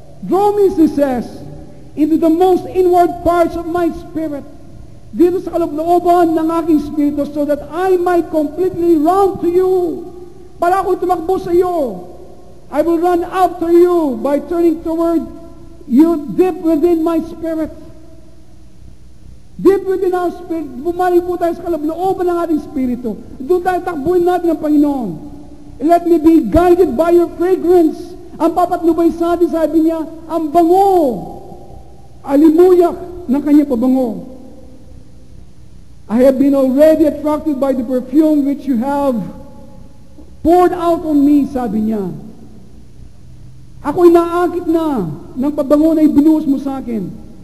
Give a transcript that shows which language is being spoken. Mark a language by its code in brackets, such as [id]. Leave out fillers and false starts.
[en] Draw me, she says, into the most inward parts of my spirit. [tl] Dito sa kalooban ng aking spirito [en] so that I might completely run to you. [tl] Para ako tumakbo sa iyo. [en] I will run after you by turning toward you deep within my spirit. Deep within our spirit. [tl] Bumalik po tayo sa kalooban ng ating spirito. Doon tayo takbuhin natin ang Panginoon. [en] Let me be guided by your fragrance. [tl] Ang papatnubay sa atin, sabi niya, ang bango. Alimuyak ng kanyang pabango. [en] I have been already attracted by the perfume which you have poured out on me, [tl] sabi niya. Ako'y naakit na ng pabango na ibinuhos mo sa akin.